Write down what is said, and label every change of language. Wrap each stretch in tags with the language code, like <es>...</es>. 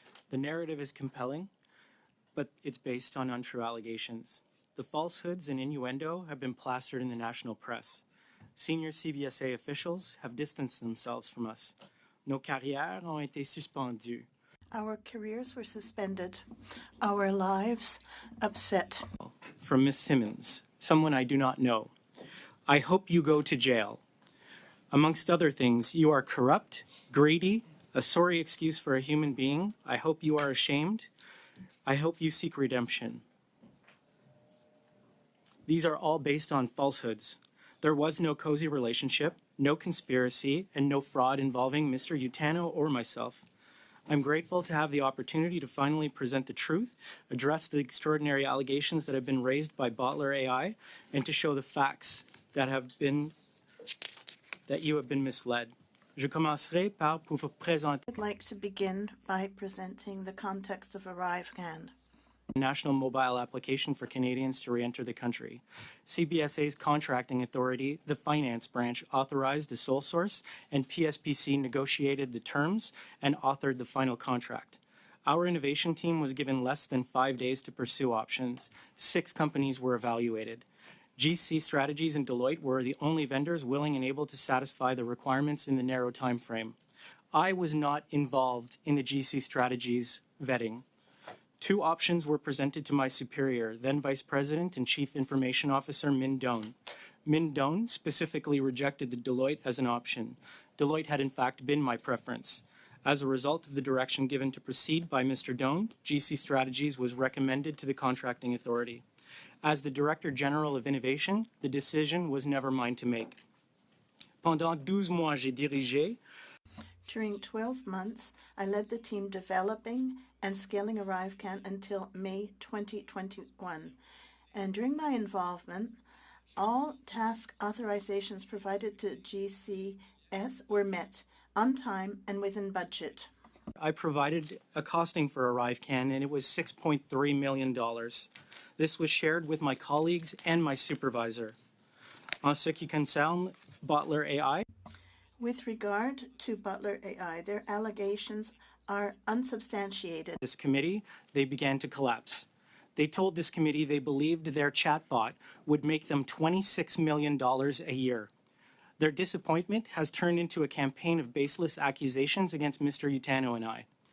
<en>The narrative is compelling, but it's based on untrue allegations. The falsehoods and innuendo have been plastered in the national press. Senior CBSA officials have distanced themselves from us.</en> <fr>Nos carrières ont été suspendues.</fr> <en>Our careers were suspended. Our lives upset. From Miss Simmons, someone I do not know. I hope you go to jail. Amongst other things, you are corrupt, greedy, a sorry excuse for a human being. I hope you are ashamed. I hope you seek redemption. These are all based on falsehoods. There was no cozy relationship, no conspiracy, and no fraud involving Mr. Utano or myself. I'm grateful to have the opportunity to finally present the truth, address the extraordinary allegations that have been raised by Bottler AI, and to show the facts that you have been misled.</en> <fr>Je commencerai par vous présenter.</fr> <en>I'd like to begin by presenting the context of ArriveCan. National mobile application for Canadians to re-enter the country. CBSA's contracting authority, the finance branch, authorized the sole source, and PSPC negotiated the terms and authored the final contract. Our innovation team was given less than 5 days to pursue options. 6 companies were evaluated. GC Strategies and Deloitte were the only vendors willing and able to satisfy the requirements in the narrow time frame. I was not involved in the GC Strategies vetting. 2 options were presented to my superior, then Vice President and Chief Information Officer Min Doan. Min Doan specifically rejected the Deloitte as an option. Deloitte had in fact been my preference. As a result of the direction given to proceed by Mr. Doan, GC Strategies was recommended to the contracting authority. As the Director General of Innovation, the decision was never mine to make.</en> <fr>Pendant 12 mois, j'ai dirigé.</fr> <en>During 12 months, I led the team developing and scaling ArriveCan until May 2021. And during my involvement, all task authorizations provided to GCS were met on time and within budget. I provided a costing for ArriveCan, and it was $6.3 million. This was shared with my colleagues and my supervisor.</en> <fr>En ce qui concerne Bottler AI,</fr> <en>with regard to Bottler AI, their allegations are unsubstantiated. This committee, they began to collapse. They told this committee they believed their chatbot would make them $26 million a year. Their disappointment has turned into a campaign of baseless accusations against Mr. Utano and I.</en>